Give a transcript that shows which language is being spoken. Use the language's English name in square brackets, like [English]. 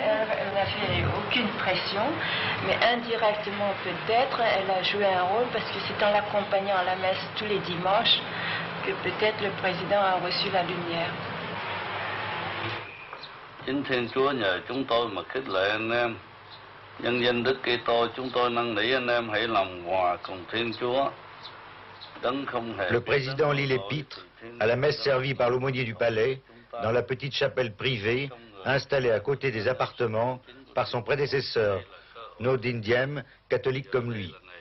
[French] Elle n'a fait aucune pression, mais indirectement peut-être, elle a joué un rôle parce que c'est en l'accompagnant à la messe tous les dimanches que peut-être le président a reçu la lumière. [Vietnamese] Chính Thiên Chúa nhờ chúng tôi mà khích lệ anh em. Nhân danh Đức Kitô, chúng tôi năn nỉ anh em hãy làm hòa cùng Thiên Chúa. [French] Le président lit l'épître à la messe servie par l'aumônier du palais dans la petite chapelle privée installée à côté des appartements par son prédécesseur, Nodin Diem, catholique comme lui.